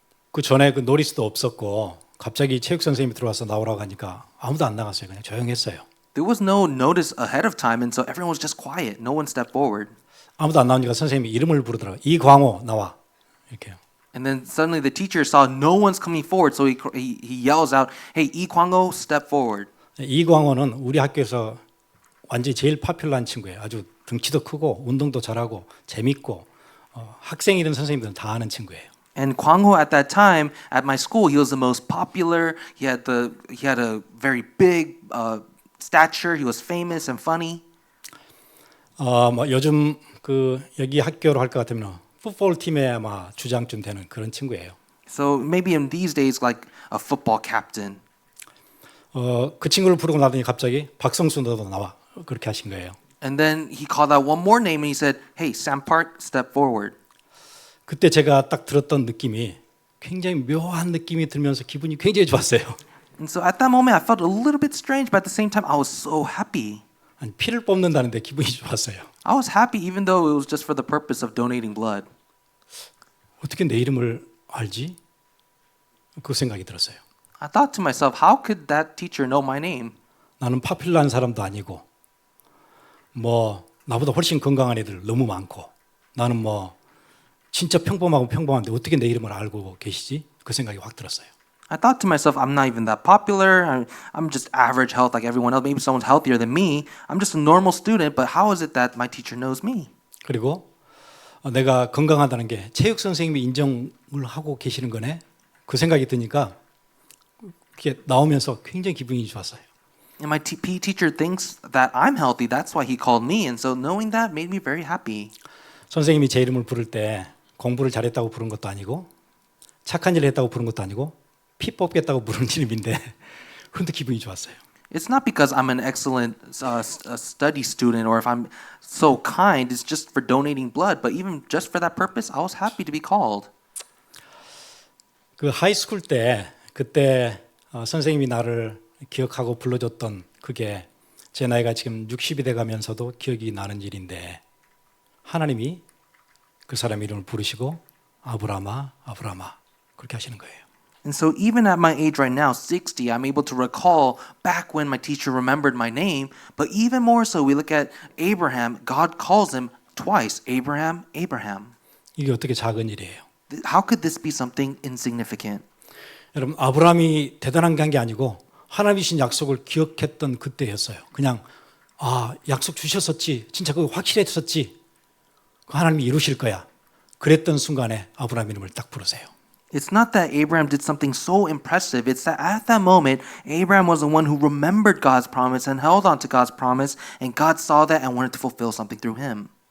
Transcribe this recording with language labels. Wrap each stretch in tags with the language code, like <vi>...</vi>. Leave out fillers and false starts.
<ko>그 전에 그 노리스도 없었고 갑자기 체육 선생님이 들어와서 나오라고 하니까 아무도 안 나갔어요. 그냥 조용했어요.</ko> <en>There was no notice ahead of time, and so everyone was just quiet. No one stepped forward.</en> <ko>아무도 안 나오니까 선생님이 이름을 부르더라고요. 이광호 나와 이렇게요.</ko> <en>And then suddenly the teacher saw no one's coming forward, so he yells out, "Hey, Lee Kwang-ho, step forward."</en> <ko>이광호는 우리 학교에서 완전히 제일 파퓰러한 친구예요. 아주 등치도 크고 운동도 잘하고 재밌고 학생이든 선생님들은 다 아는 친구예요.</ko> <en>And Kwang-ho at that time at my school, he was the most popular. He had a very big stature. He was famous and funny.</en> <ko>뭐 요즘 그 여기 학교로 할 것 같으면 풋볼 팀의 아마 주장쯤 되는 그런 친구예요.</ko> <en>So maybe in these days, like a football captain.</en> <ko>그 친구를 부르고 나더니 갑자기 박성수 너도 나와 그렇게 하신 거예요.</ko> <en>And then he called out one more name and he said, "Hey, Sam Park, step forward."</en> <ko>그때 제가 딱 들었던 느낌이 굉장히 묘한 느낌이 들면서 기분이 굉장히 좋았어요.</ko> <en>And so at that moment, I felt a little bit strange, but at the same time, I was so happy.</en> <ko>아니, 피를 뽑는다는데 기분이 좋았어요.</ko> <en>I was happy even though it was just for the purpose of donating blood.</en> <ko>어떻게 내 이름을 알지? 그 생각이 들었어요.</ko> <en>I thought to myself, how could that teacher know my name?</en> <ko>나는 파퓰러한 사람도 아니고 뭐 나보다 훨씬 건강한 애들 너무 많고 나는 뭐 진짜 평범하고 평범한데 어떻게 내 이름을 알고 계시지? 그 생각이 확 들었어요.</ko> <en>I thought to myself, I'm not even that popular. I'm just average health like everyone else. Maybe someone's healthier than me. I'm just a normal student, but how is it that my teacher knows me?</en> <ko>그리고 내가 건강하다는 게 체육 선생님이 인정을 하고 계시는 거네. 그 생각이 드니까 그게 나오면서 굉장히 기분이 좋았어요.</ko> <en>And my PE teacher thinks that I'm healthy. That's why he called me. And so knowing that made me very happy.</en> <ko>선생님이 제 이름을 부를 때 공부를 잘했다고 부른 것도 아니고 착한 일을 했다고 부른 것도 아니고 피 뽑겠다고 부른 이름인데 근데 기분이 좋았어요.</ko> <en>It's not because I'm an excellent study student or if I'm so kind. It's just for donating blood. But even just for that purpose, I was happy to be called.</en> <ko>그 하이스쿨 때 그때 선생님이 나를 기억하고 불러줬던 그게 제 나이가 지금 60이 돼가면서도 기억이 나는 일인데 하나님이 그 사람 이름을 부르시고 아브라마 아브라마 그렇게 하시는 거예요.</ko> <en>And so even at my age right now, 60, I'm able to recall back when my teacher remembered my name. But even more so, we look at Abraham. God calls him twice, Abraham, Abraham.</en> <ko>이게 어떻게 작은 일이에요?</ko> <en>How could this be something insignificant?</en> <ko>여러분 아브라함이 대단한 게 아니고 하나님이 주신 약속을 기억했던 그때였어요. 그냥 약속 주셨었지. 진짜 그거 확실했었지. 하나님이 이루실 거야. 그랬던 순간에 아브라함 이름을 딱 부르세요.</ko> <en>It's not that Abraham did something so impressive. It's that at that moment, Abraham was the one who remembered God's promise and held on to God's promise, and God saw that and wanted to fulfill something through him.</en>